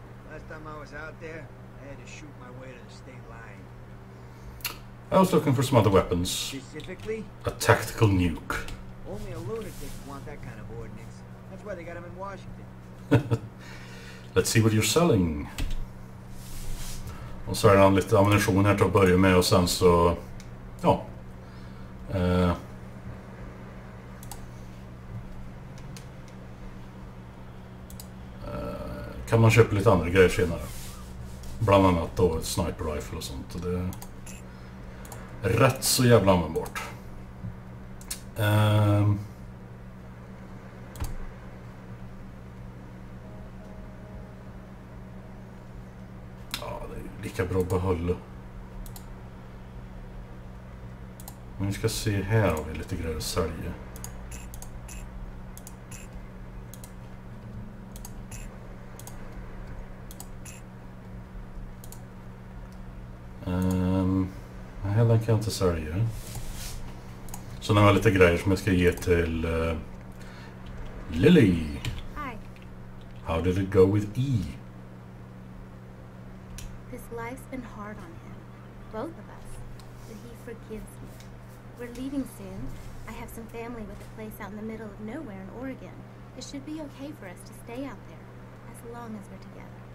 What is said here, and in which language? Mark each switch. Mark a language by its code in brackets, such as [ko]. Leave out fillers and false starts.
[en] Last time I was out there, I had to shoot my way to the state line. I was looking for some other weapons. Specifically? A tactical nuke. Only a lunatic would want that kind of ordnance. That's why they got them in Washington. Let's see what you're selling. [sv] Och så är det lite ammunition här till att börja med och sen så... Ja. kan man köpa lite andra grejer senare. Bland annat då ett sniper rifle och sånt. Och det är rätt så jävla användbart. Ja, det är ju lika bra att behålla. Men vi ska se, här har vi lite grejer att sälja. Nej, den kan jag inte sälja. Så nu har jag lite grejer som jag ska ge till Lily. [en] Hi. How did it go with E? This life's been hard on him. Both of us. But he forgives me. We're leaving soon. I have some family with a place out in the middle of nowhere in Oregon. It should be okay for us to stay out there. As long as we're together.